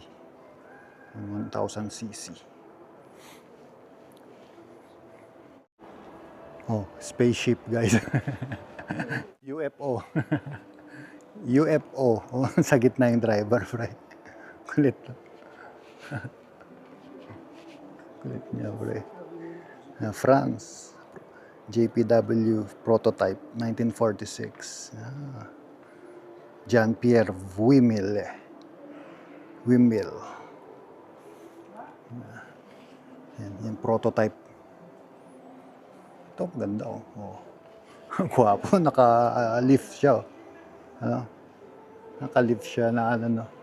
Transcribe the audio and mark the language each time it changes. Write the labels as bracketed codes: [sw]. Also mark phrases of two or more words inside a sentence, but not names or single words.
[tl] 1000 cc. Oh, spaceship guys. UFO. UFO. Oh, sa gitna yung driver, pre. Kulit. Kulit niya, pre. France. JPW prototype, 1946. Jean-Pierre Wimille. Yan, yung prototype. Ito, maganda oh. Oh. Gwapo, naka-lift siya. Oh. Ano? Naka-lift siya na ano.